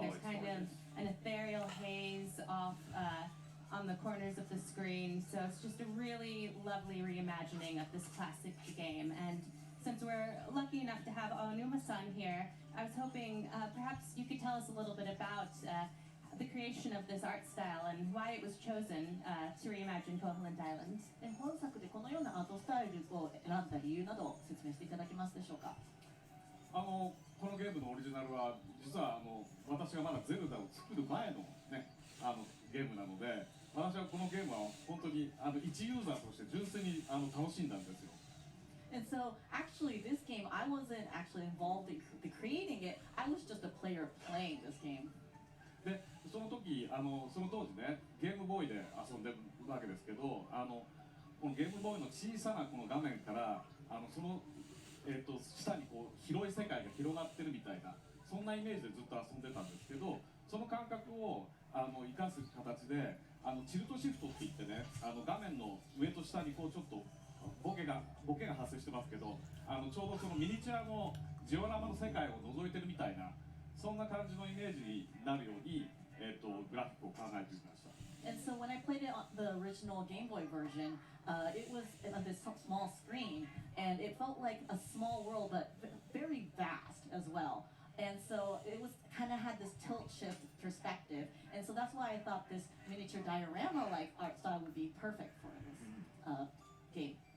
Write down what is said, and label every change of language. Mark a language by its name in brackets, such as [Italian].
[English] There's kind of an ethereal haze off on the corners of the screen, so it's just a really lovely reimagining of this classic game. And since we're lucky enough to have Aonuma-san here, I was hoping perhaps you could tell us a little bit about the creation of this art style and why it was chosen to reimagine Koholint Island. [Japanese] 本作でこのようなアートスタイルを選んだ理由などを説明していただけますでしょうか。このゲームのオリジナルは実は私がまだゼルダを作る前のねゲームなので、私はこのゲームは本当に一ユーザーとして純粋に楽しんだんですよ。 [English] And so, actually, this game, I wasn't actually involved in creating it. I was just a player playing this game. [Japanese] で、その時その当時ね、ゲームボーイで遊んでるわけですけど、このゲームボーイの小さなこの画面からその下にこう広い世界が広がってるみたいな、そんなイメージでずっと遊んでたんですけど、その感覚を生かす形でチルトシフトって言ってね、画面の上と下にこうちょっとボケが発生してますけど、ちょうどそのミニチュアのジオラマの世界を覗いてるみたいな、そんな感じのイメージになるように、グラフィックを考えてみました。 [English] And so when I played it on the original Game Boy version, it was on this small screen, and it felt like a small world, but very vast as well. And so it was kind of had this tilt shift perspective, and so that's why I thought this miniature diorama-like art style would be perfect for this game.